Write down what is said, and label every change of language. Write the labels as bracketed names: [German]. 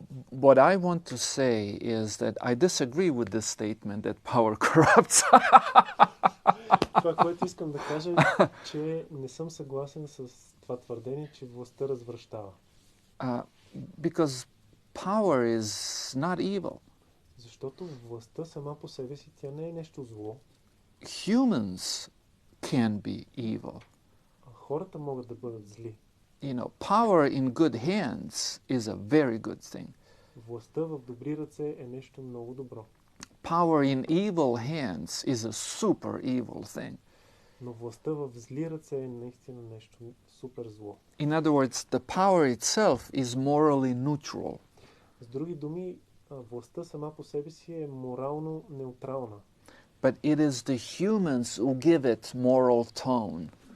[English] What I want to say is that I disagree with this statement that power corrupts. [Bulgarian] Това, което искам да кажа е, че не съм съгласен с това твърдение, че властта развращава. [English] Because power is not evil. [Bulgarian] Защото властта сама по себе си, тя не е нещо зло. [English] Humans can be evil. [Bulgarian] Хората могат да бъдат зли. [English] You know, power in good hands is a very good thing. [Bulgarian] Властта в добри ръце е нещо много добро. [English] Power in evil hands is a super evil thing. [Bulgarian] Но властта в зли ръце е наистина нещо супер зло. [English] In other words, the power itself is morally neutral. [Bulgarian] С други думи, властта сама по себе си е морално неутрална. [English] But it is the humans who give it moral tone.